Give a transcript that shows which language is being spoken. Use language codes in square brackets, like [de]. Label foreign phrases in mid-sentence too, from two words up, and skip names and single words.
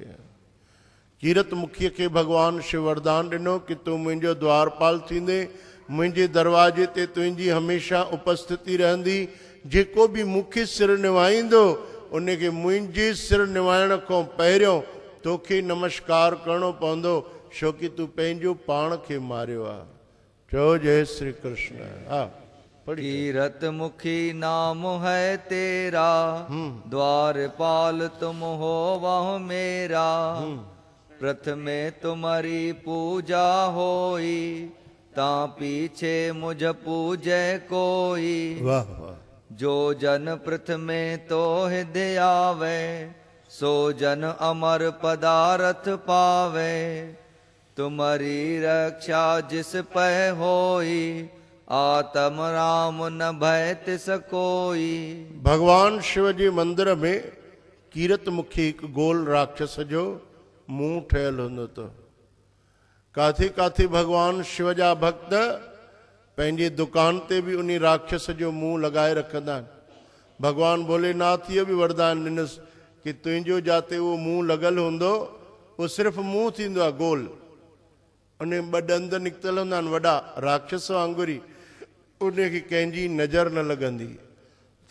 [sd] कीरत मुखीअ खे भगवान शिव वरदान ॾिनो कि तूं मुंहिंजो द्वारपाल थींदे, मुंहिंजे दरवाजे ते तुंहिंजी हमेशह उपस्थिति रहंदी। जेको बि मूंखे सिर निवाईंदो, उनखे मुंहिंजे सिर निवाइण खां पहिरियों तोखे नमस्कार करणो पवंदो, छो कि तूं पंहिंजो पाण खे मारियो आहे। चओ जय श्री कृष्ण। हा। [hi] कीरत मुखी नाम है तेरा, द्वारपाल तुम हो वह मेरा। प्रथमे तुम्हारी पूजा होई, ता पीछे मुझ पूजे कोई। वाह वाह। जो जन प्रथमे तो हृदय आवे, सो जन अमर पदारथ पावे। तुम्हारी रक्षा जिस पै होई, आत्म राम न भय तिस कोई। [sd] भगवान शिव जे मंदिर में कीरत मुखी हिकु गोल राक्षस जो मुंहुं ठहियलु हूंदो अथव। काथे काथे भगवान शिव जा भक्त पंहिंजी दुकान ते बि उन राक्षस जो मुंहुं लॻाए रखंदा आहिनि। भगवान भोलेनाथ इहो बि वरदान ॾिनसि कि तुंहिंजो जिते उहो मुंहुं लॻल हूंदो, उहो सिर्फ़ु मुंहुं थींदो आहे गोल, उन ॿ ॾंद निकितल हूंदा आहिनि वॾा, राक्षस वांगुरु ई, उनखे कंहिंजी नज़र न लॻंदी।